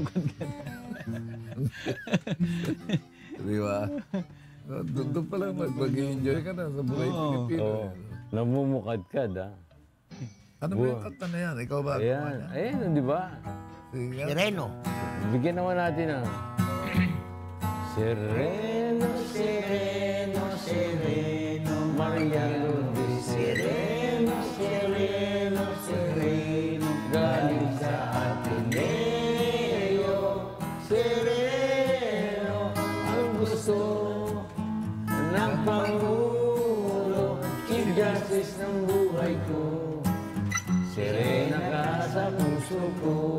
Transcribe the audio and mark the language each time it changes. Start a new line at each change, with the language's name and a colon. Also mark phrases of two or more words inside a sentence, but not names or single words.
Filipino: Di ba? Doon pa lang mag-enjoy ka na sa buhay Pilipino. Oo. Namumukadkad, ha? Ano ba yung kanta na yan? Ikaw ba? Ayan. Ayan, di ba? Sige. Sireno. Bigyan naman natin ng... Sereno, sereno, sereno, Maria Lourdes. Sereno, sereno, sereno, galing sa Ateneo. Sereno, ang gusto ng Pangulo,
English: Chief Justice
Filipino: ng buhay ko. Serena ka sa puso ko.